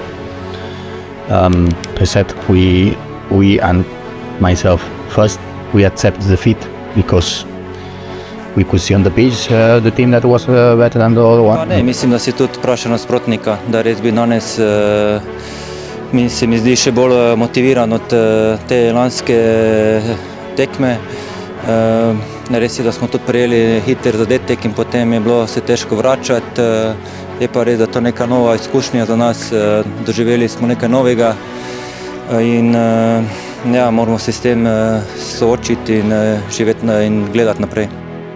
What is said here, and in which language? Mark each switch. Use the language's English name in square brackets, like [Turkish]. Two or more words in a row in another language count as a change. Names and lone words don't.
[English] I said we and myself first we accept the defeat because we could see on the pitch the team that was better than the other one. [Slovenian] Ne, mislim, da si tudi vprašal nasprotnika, da res bi danes se mi zdi še bolj motiviran od te lanske tekme. Res je, da smo tudi prejeli hiter zadetek in potem je bilo se težko vračati. Je pa res, da to neka nova izkušnja za nas, doživeli smo nekaj novega in ja, moramo se s tem soočiti in živeti in gledati naprej.